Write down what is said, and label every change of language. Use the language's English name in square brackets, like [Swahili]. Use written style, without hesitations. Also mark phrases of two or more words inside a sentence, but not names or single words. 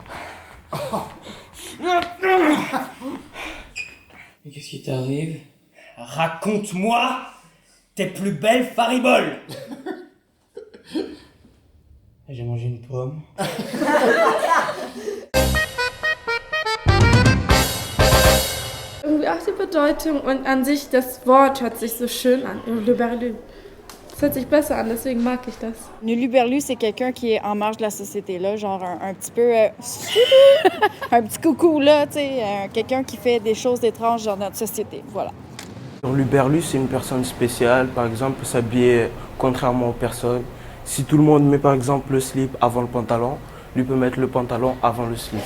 [French] Mais qu'est-ce qui t'arrive? Raconte-moi tes plus belles fariboles. J'ai mangé une pomme. [German] Irgendwie auch die Bedeutung und an sich das Wort hört sich so schön an, Hurluberlu. Ça hört sich besser an, deswegen mag ich das. [French] Un hurluberlu, c'est quelqu'un qui est en marge de la société, là, genre un petit peu... un petit coucou, là, tu sais, quelqu'un qui fait des choses étranges dans notre société, voilà. Hurluberlu, c'est une personne spéciale, par exemple, s'habiller contrairement aux personnes. Si tout le monde met par exemple le slip avant le pantalon, lui peut mettre le pantalon avant le slip.